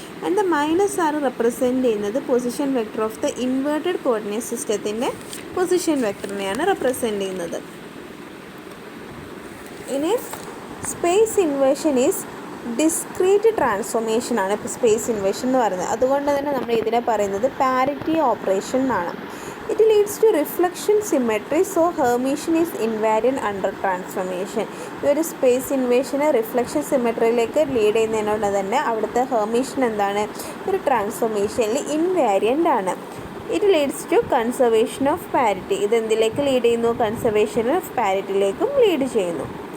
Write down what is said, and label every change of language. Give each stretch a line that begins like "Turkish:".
Malayalam: And the minus R represent ചെയ്യുന്നത് position vector of the inverted coordinate സിസ്റ്റത്തിൻ്റെ position വെക്ടറിനെയാണ് represent ചെയ്യുന്നത്. ഇനി
English: space inversion is discrete transformation
Malayalam: ആണ് ഇപ്പോൾ സ്പേസ് ഇൻവേർഷൻ എന്ന് പറയുന്നത്. അതുകൊണ്ട് തന്നെ നമ്മൾ ഇതിനെ പറയുന്നത് പാരിറ്റി ഓപ്പറേഷൻ എന്നാണ്.
English: It leads to reflection symmetry, so Hermitian is invariant under transformation.
Malayalam: ഈ ഒരു സ്പേസ് ഇൻവേഷന് റിഫ്ലക്ഷൻ സിമെട്രിയിലേക്ക് ലീഡ് ചെയ്യുന്നതിനോട് തന്നെ അവിടുത്തെ ഹെർമീഷ്യൻ എന്താണ്, ഒരു ട്രാൻസ്ഫോർമേഷനിൽ ഇൻവാരിയൻ്റ് ആണ്.
English: It leads to conservation of parity.
Malayalam: ഇതെന്തിലേക്ക് lead ചെയ്യുന്നു, കൺസർവേഷൻ ഓഫ് പാരിറ്റിയിലേക്കും ലീഡ് ചെയ്യുന്നു.